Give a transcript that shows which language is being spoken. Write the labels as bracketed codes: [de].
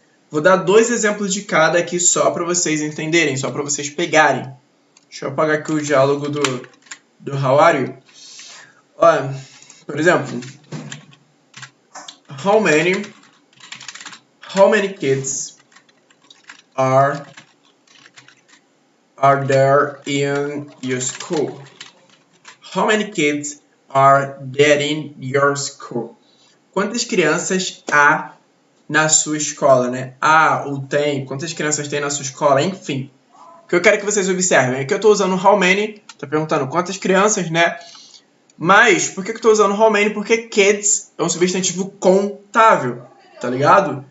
[pt] Vou dar 2 exemplos de cada aqui só para vocês entenderem, só para vocês pegarem. Deixa eu apagar aqui o diálogo do how are you. Olha, por exemplo, [en] how many kids are there in your school? How many kids are there in your school? [pt] Quantas crianças há na sua escola, né? Ou tem, quantas crianças tem na sua escola, enfim. O que eu quero que vocês observem é que eu estou usando how many, estou perguntando quantas crianças, né? Mas, por que eu estou usando how many? Porque kids é um substantivo contável, tá ligado?